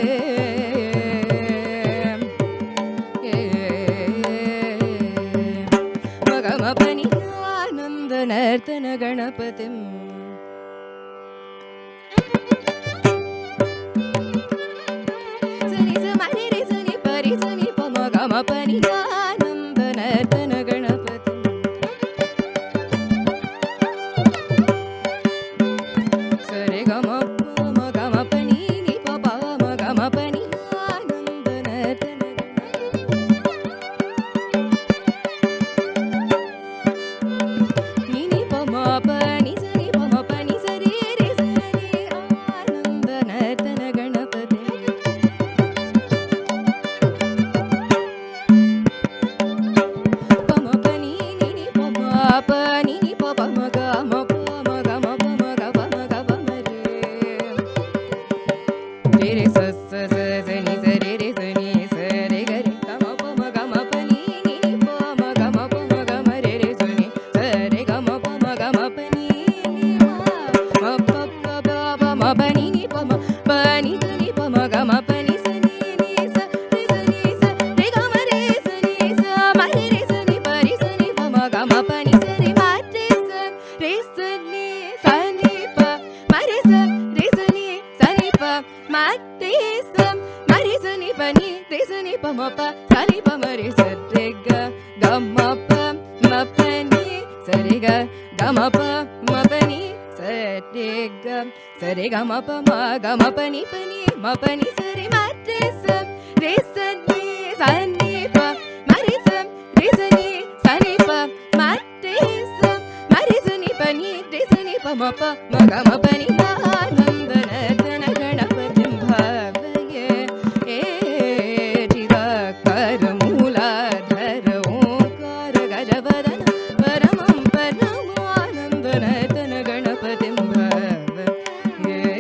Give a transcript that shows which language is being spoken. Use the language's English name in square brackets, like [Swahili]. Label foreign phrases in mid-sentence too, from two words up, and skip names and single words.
[Sanskrit] ಮಗಮಪನಿ ಆನಂದ ನರ್ತನ ಗಣಪತಿಂ ಸನಿ ಸ ಮನಿ ರೆ ಸನಿ ಪರಿ ಸನಿ ಪ ಮಗಮಪನಿ ಆನಂದ ನರ್ತನ ಗಣಪತಿಂ ಸರಿ ಗಮ ಪ ಮಗಮಪನಿ ನಿ ಪ ಪ ಮಗಮಪನಿ ಆನಂದ ನರ್ತನ ni pa ma pa ni sa ni pa ma pa ni sa re re sa re ananda nartana ganapati pa ma pa ni pa ma pa ni pa pa ma ga ma pa ma ga ma pa ma ga pa ma re re sa sa sa sa ni sa re sa ni sa re ga re ga ma pa ma ga ma pa ni pa ma ga ma pa ma ga ma re sa ni sa re ga ma pa ma ga ma pa ni ma pa pa pa pa ma pa ni pa ma pa ni sa ni pa ma ga ma pa ni sa ni sa re ga ma re sa ni sa ma re sa ni pa re sa ni pa ma ga ma pa ni sa re ma re sa ni sa ni pa ma re sa ni sa ni pa ma re sa ni pa ni re sa ni pa ma pa sa ni pa ma re sa re ga ma pa ni sa re ga ma pa ni sa re ga ma pa ni ma pa ni sa re ma re sa ni sa ni pa ma re sa ni sa ni pa ma re sa ni pa ni re sa ni pa ma pa ma pa ni ಆನಂದ ನರ್ತನ ಗಣಪತಿಂ ಭಾವಯೇ ಚಿದಾಕಾರ ಮೂಲಾಧರ ಓಂಕಾರ ಗಜವದನ ಪರಮಂ ಪರಮಾನಂದ ನರ್ತನ ಗಣಪತಿಂ ಭಾವಯೇ